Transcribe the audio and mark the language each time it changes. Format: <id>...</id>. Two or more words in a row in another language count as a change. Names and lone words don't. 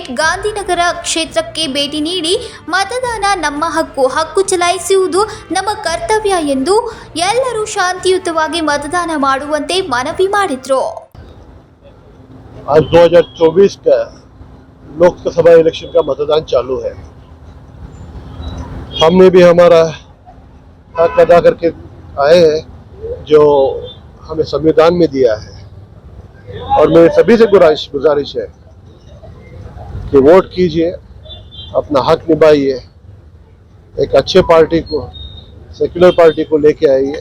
<kn>ಗಾಂಧಿನಗರ ಕ್ಷೇತ್ರಕ್ಕೆ ಭೇಟಿ ನೀಡಿ ಮತದಾನ ನಮ್ಮ ಹಕ್ಕು, ಹಕ್ಕು ಚಲಾಯಿಸುವುದು ನಮ್ಮ ಕರ್ತವ್ಯ ಎಂದು ಎಲ್ಲರೂ ಶಾಂತಿಯುತವಾಗಿ मतदान ಮಾಡುವಂತೆ ಮನವಿ ಮಾಡಿದ್ರು.</kn> <hi>आज 2024 का लोकसभा इलेक्शन का मतदान चालू है. हमने भी हमारा हक अदा करके आए हैं जो हमें संविधान में दिया है, और मेरे सभी से गुजारिश है कि वोट कीजिए, अपना हक निभाइए, एक अच्छे पार्टी को, सेक्युलर पार्टी को लेके आइए.</hi>